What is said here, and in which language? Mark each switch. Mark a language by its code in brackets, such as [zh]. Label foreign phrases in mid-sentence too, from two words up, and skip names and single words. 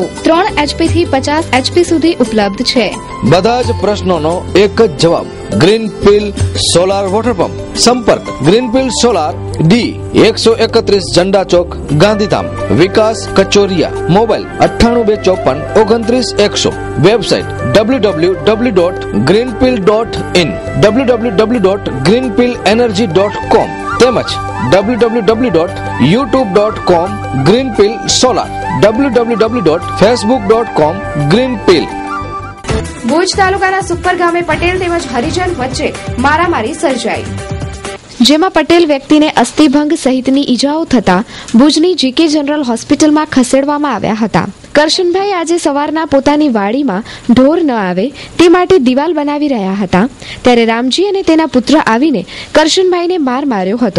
[gu] 3 HP થી 50 HP સુધી ઉપલબ્ધ છે. બધા જ પ્રશ્નોનો એક જ જવાબ, ગ્રીનફિલ્ડ સોલાર વોટર પંપ. સંપર્ક ગ્રીનફિલ્ડ સોલાર ડી 131 ઝંડા ચોક, ગાંધીધામ, વિકાસ કચોરિયા. મોબાઈલ 9824593100. વેબસાઇટ www.greenfield.in, www.greenfieldenergy.com તેમજ www.youtube.com greenfield solar, www.facebook.com greenfield. ભુજ તાલુકાના સુપર ગામે પટેલ તેમજ હરિજન વચ્ચે મારામારી સર્જાઈ. જેમાં પટેલ વ્યક્તિને અસ્થિભંગ સહિતની ઈજાઓ થતા ભુજની જીકે જનરલ હોસ્પિટલમાં ખસેડવામાં આવ્યા હતા. કરશનભાઈ આજે સવારના પોતાની વાડીમાં ઢોર ન આવે તે માટે દિવાલ બનાવી રહ્યા હતા ત્યારે રામજી અને તેના પુત્ર આવીને કરશનભાઈને માર માર્યો હતો.